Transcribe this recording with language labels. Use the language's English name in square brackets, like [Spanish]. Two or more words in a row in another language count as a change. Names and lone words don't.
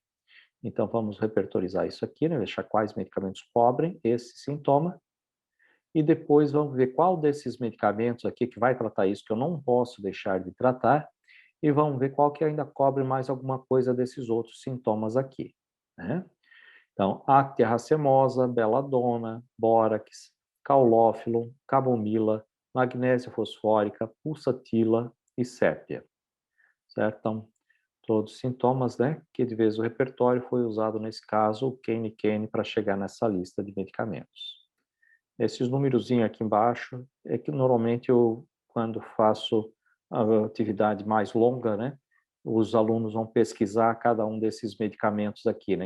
[Portuguese] Então, vamos repertorizar isso aqui, né? Deixar quais medicamentos cobrem esse sintoma. E depois vamos ver qual desses medicamentos aqui que vai tratar isso, que eu não posso deixar de tratar, e vamos ver qual que ainda cobre mais alguma coisa desses outros sintomas aqui, né? Então, Actia racemosa, Belladonna, Bórax, Caulófilo, Camomila, magnésia fosfórica, pulsatila e sépia, certo? Então, todos os sintomas, né, que de vez o repertório foi usado nesse caso, o Kane para chegar nessa lista de medicamentos. Esses numerozinhos aqui embaixo é que normalmente eu, quando faço a atividade mais longa, né, os alunos vão pesquisar cada um desses medicamentos aqui, né?